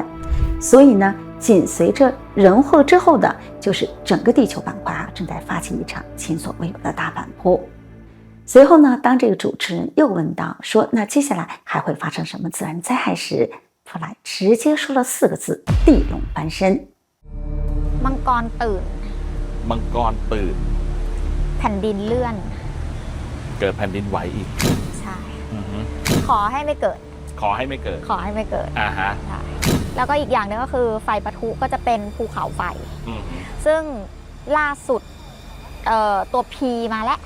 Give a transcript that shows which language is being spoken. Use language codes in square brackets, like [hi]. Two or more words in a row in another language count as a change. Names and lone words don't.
[zh] 所以呢，紧随着人祸之后的就是整个地球板块正在发起一场前所未有的大反扑。随后呢，当这个主持人又问到说那接下来还会发生什么自然灾害时，普莱直接说了4个字：地龙翻身。 [th] มังกรตื่น มังกรตื่น แผ่นดินเลื่อน เกิดแผ่นดินไหวอีก ใช่ขอให้ไม่เกิด ขอให้ไม่เกิด ฮะแล้วก็อีกอย่างนึงก็คือไฟปะทุก็จะเป็นภูเขาไฟซึ่งล่าสุดตัว P มาแล้ว